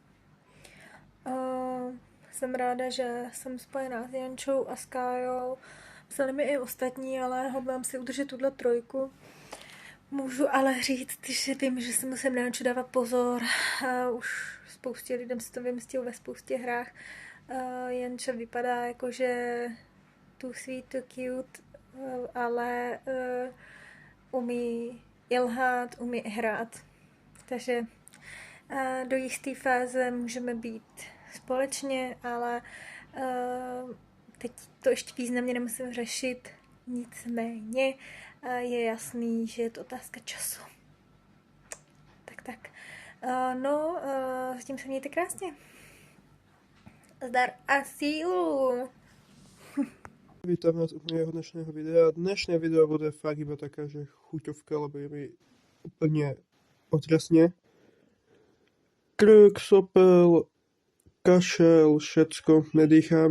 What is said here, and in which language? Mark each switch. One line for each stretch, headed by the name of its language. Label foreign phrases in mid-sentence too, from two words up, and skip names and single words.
Czech: Jsem ráda, že jsem spojená s Jančou a s Kájou. Psali mi i ostatní, ale hodlám si udržet tuhle trojku. Můžu ale říct, že vím, že si musím na Janču dávat pozor. Už spoustě lidem se to vymstilo ve spoustě hrách. Janča vypadá jako, že
English: too sweet, too cute,
Czech: ale umí i lhát, umí i hrát. Takže do jisté fáze můžeme být společně, ale teď to ještě významně nemusím řešit. Nicméně je jasný, že je to otázka času. Tak. Zatím se mějte krásně. Zdar a sílu!
Slovak: Vítam vás u mojho dnešného videa. Dnešné video bude fakt iba taká, že chuťovka, lebo je mi úplne otrasne. Krk, sopel, kašel, všetko, nedýchám.